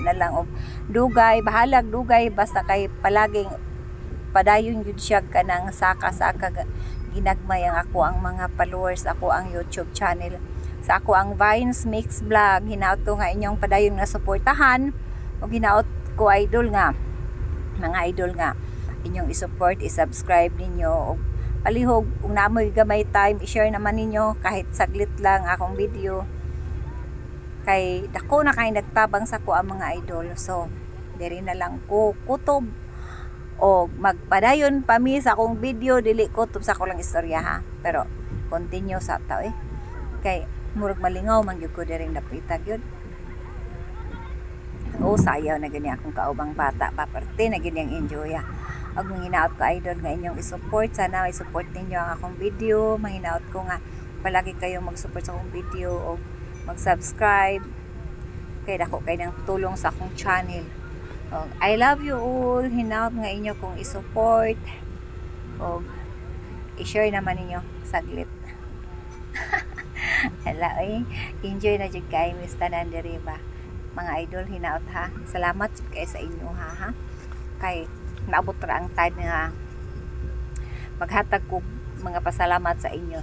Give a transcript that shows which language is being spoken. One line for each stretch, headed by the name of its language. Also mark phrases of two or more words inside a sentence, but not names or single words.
Cebuano: na lang og dugay bahalag dugay basta kay palaging padayon jud siya kanang saka-saka ginagmay ang ako ang mga followers ako ang YouTube channel sa ako ang Vines Mix Vlog hinaot ko nga inyong padayon nga suportahan o hinaot ko idol nga mga idol nga inyong i-support i-subscribe ninyo o palihog kung namoy gamay time i-share naman ninyo kahit saglit lang akong video kay dako na kay nagtabang sa ko ang mga idol so diri na lang ko kutob o magpadayon pa mi sa akong video dili kutob sa ko lang istorya ha pero continue sa tao kay murag malingaw man gyud ko diring dapita gyud. Sayaw na gani akong kaubang bata paparte na gani ang enjoy. Ag manghinaot ko idol nga inyong i-support sana i-support ninyo ang akong video. Manghinaot ko nga palagi kayong mag-support sa akong video o mag-subscribe. Kay dako kay nang tulong sa akong channel.
English: I love you all.
Cebuano: Hinaot nga inyo kong i-support o i-share naman ninyo saglit. Hala, enjoy na jud kay Miss Tanan diri ba. Mga idol hinaot ha. Salamat jud kay sa inyo ha. Kay naabot ra ang time nga maghatag ko mga pasalamat sa inyo.